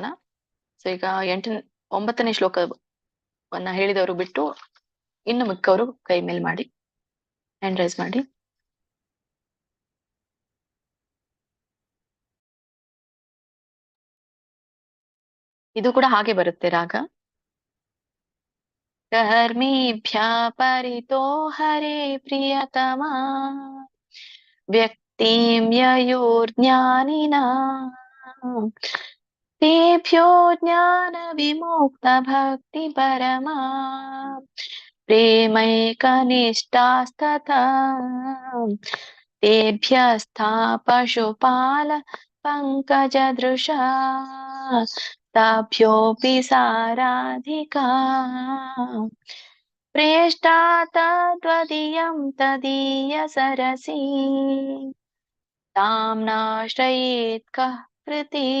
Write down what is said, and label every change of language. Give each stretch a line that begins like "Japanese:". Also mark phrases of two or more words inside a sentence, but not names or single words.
Kannada: ಸೊ ಈಗ 9ನೇ ಶ್ಲೋಕವನ್ನ ಹೇಳಿದವರು ಬಿಟ್ಟು ಇನ್ನು ಮಿಕ್ಕವರು ಕೈ ಮೇಲ್ ಮಾಡಿ,
English: hand raise
Kannada: ಮಾಡಿ. ಇದು ಕೂಡ ಹಾಗೆ ಬರುತ್ತೆ ರಾಗ.
Sanskrit: ಕರ್ಮಿಭ್ಯ ಪರಿತೋ ಹರೇ ಪ್ರಿಯತಮ ವ್ಯಕ್ತಿಂ ಯಯೋರ್ಜ್ಞಾನಿನಾ ತೇಭ್ಯೋ ಜ್ಞಾನ ವಿಮುಕ್ತ ಭಕ್ತಿ ಪರಮಾ ಪ್ರೇಮೈಕನಿಷ್ಠಾಸ್ತಥಾ ತೇಭ್ಯಸ್ಥಾ ಪಶುಪಾಲ ಪಂಕಜದೃಶಾ ತಾಭ್ಯೋಪಿ ಸಾರಾಧಿಕಾ ಪ್ರೇಷ್ಠಾ ತದ್ವದೀಯಂ ತದೀಯ ಸರಸಿ ತಾಮ್ನಾಶ್ರಯೇತ್ ಕಃ ಕೃತಿ.